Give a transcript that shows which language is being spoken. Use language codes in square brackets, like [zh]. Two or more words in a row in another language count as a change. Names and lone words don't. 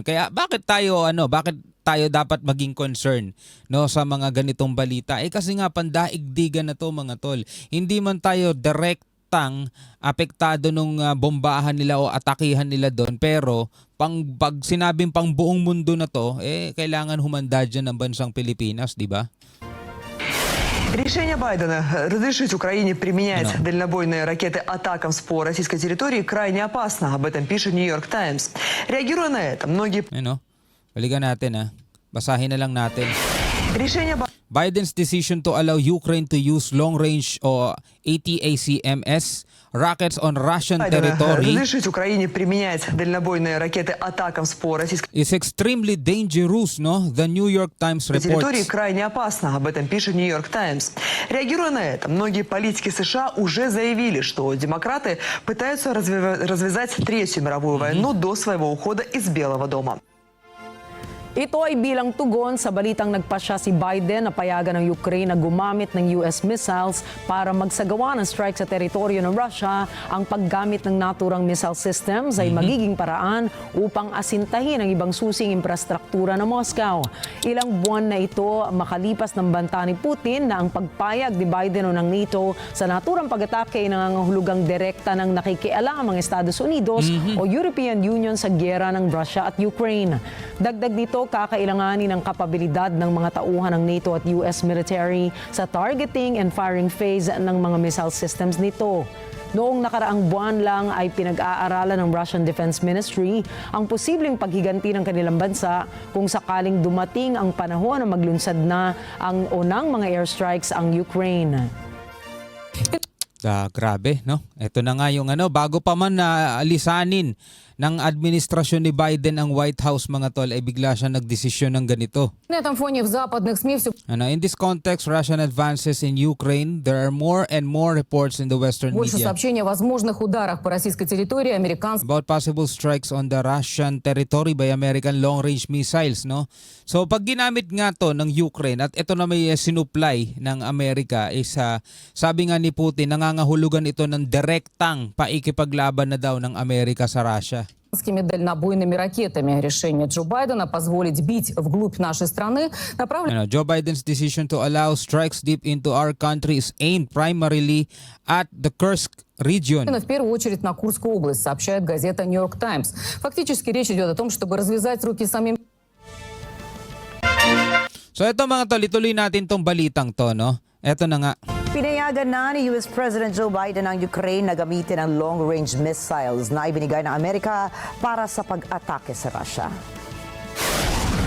[tl] Kaya bakit tayo dapat maging concern sa mga ganitong balita? Kasi nga pandaigdigan na to mga tol. Hindi man tayo direktang apektado nung bombahan nila o atakihan nila doon, pero pag sinabing pang buong mundo na to, kailangan humanda dyan ng bansang Pilipinas, di ba? [ru] Решение Байдена разрешить Украине применять дальнобойные ракеты «Атакамс» по российской территории крайне опасно. Об этом пишет «Нью-Йорк Таймс». Реагируя на это, многие... [tl] Balikan natin Basahin na lang natin. [ru] Решение [en] Biden's decision to allow Ukraine to use long-range o ATACMS rockets on Russian territory [ru] разрешить Украине применять дальнобойные ракеты «Атакамс» по российской [en] is extremely dangerous, no? The New York Times [ru] территории [en] reports. [ru] крайне опасно. Об этом пишет «Нью-Йорк Таймс». Реагируя на это, многие политики США уже заявили, что демократы пытаются развязать Третью мировую войну до своего ухода из Белого дома. [tl] Ito ay bilang tugon sa balitang nagpasya si Biden na payagan ng Ukraine na gumamit ng [en] US missiles [tl] para magsagawa ng strike sa teritoryo ng Russia. Ang paggamit ng naturang [en] missile systems [tl] ay magiging paraan upang asintahin ang ibang susing infrastruktura ng Moscow. Ilang buwan na ito makalipas ng banta ni Putin na ang pagpayag ni Biden o ng NATO sa naturang pag-atake ay nangangahulugang direkta ng nakikialam ang Estados Unidos o European Union sa giyera ng Russia at Ukraine. Dagdag dito, kakailanganin ang kapabilidad ng mga tauhan ng NATO at [en] US military [tl] sa [en] targeting and firing phase [tl] ng mga [en] missile systems [tl] nito. Noong nakaraang buwan lang ay pinag-aaralan ng Russian Defense Ministry ang posibleng paghiganti ng kanilang bansa kung sakaling dumating ang panahon na maglunsad na ang unang mga airstrikes ang Ukraine. Grabe, no? Ito na nga yung bago pa man na lisanin ng administrasyon ni Biden ang White House mga tol, ay bigla siya nagdesisyon ng ganito. [ru] На этом фоне в западных СМИ все [en] In this context, Russian advances in Ukraine, there are more and more reports in the Western [ru] больше [en] media [ru] сообщений о возможных ударах по российской территории американцев. [en] about possible strikes on the Russian territory by American long-range missiles, no? [tl] So pag ginamit nga to ng Ukraine at ito na may sinupply ng Amerika is sabi nga ni Putin, nangangahulugan ito ng direktang paikipaglaban na daw ng Amerika sa Russia. [ru] Дальнобойными ракетами. Решение Джо Байдена позволить бить вглубь нашей страны направлено [en] Joe Biden's decision to allow strikes deep into our country is aimed primarily at the Kursk region. [ru] в первую очередь на Курскую область, сообщает газета «Нью-Йорк Таймс». Фактически речь идет о том, чтобы развязать руки самим. [tl] So ito mga tol, ituloy natin tong balitang to, no? Ito na nga. Pinayagan na ni US President Joe Biden ang Ukraine na gamitin ang [en] long-range missiles [tl] na ibinigay ng Amerika para sa pag-atake sa Russia.